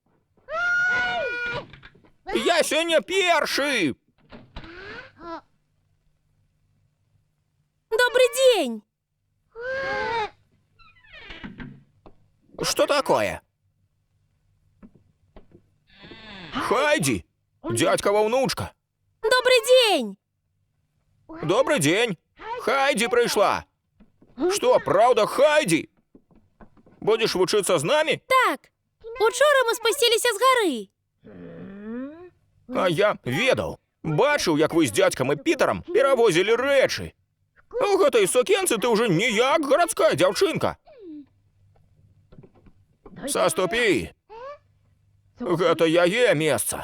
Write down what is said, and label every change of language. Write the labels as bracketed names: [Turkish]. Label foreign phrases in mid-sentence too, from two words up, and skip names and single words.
[Belarusian] Я сёння першы. [Russian] Добрый день! Что такое? Хайди, дядькова внучка. Добрый день! Добрый день. Хайди пришла. Что, правда, Хайди? Будешь вучиться з нами? [Belarusian] Так, учора мы спусціліся з гары. А я ведаў. Бачыў, як вы з дядькам і Пітарам перавозілі рэчы. У гэтай сукенцы ты ўжо ніяк гарадская дзяўчынка. Саступі. Гэта яе месца.